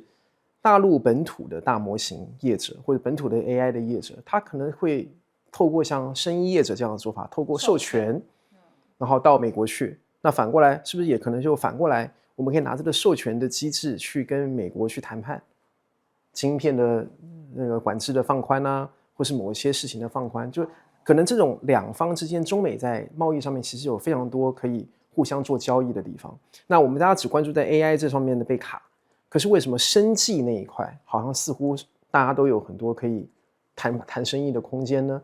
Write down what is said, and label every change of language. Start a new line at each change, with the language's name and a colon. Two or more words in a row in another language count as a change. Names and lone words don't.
Chinese: 大陸本土的大模型業者或者本土的 AI 的業者，他可能會透過像生醫業者這樣的做法，透過授權，然後到美國去。那反過來是不是也可能就反過來，我們可以拿這個授權的機制去跟美國去談判，晶片的那個管制的放寬啊，或是某一些事情的放寬，就可能這種兩方之間，中美在貿易上面其實有非常多可以互相做交易的地方。那我們大家只關注在 AI 這方面的被卡。可是為什麼生技那一塊好像似乎大家都有很多可以談生意的空間呢？